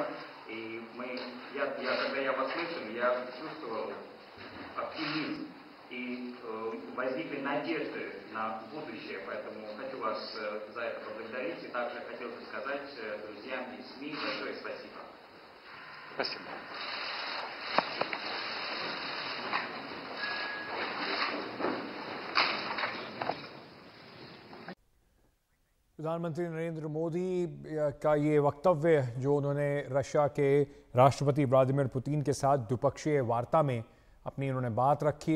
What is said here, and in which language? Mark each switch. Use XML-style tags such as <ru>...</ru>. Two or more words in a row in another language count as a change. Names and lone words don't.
<ru>И когда я вас слышал, я чувствовал оптимизм. И возникли надежды на будущее. Поэтому хочу вас за это поблагодарить. И также хотел бы сказать друзьям из СМИ большое спасибо. Спасибо.</ru> <hi>प्रधानमंत्री नरेंद्र मोदी का ये वक्तव्य जो उन्होंने रशिया के राष्ट्रपति व्लादिमीर पुतिन के साथ द्विपक्षीय वार्ता में अपनी उन्होंने बात रखी।</hi>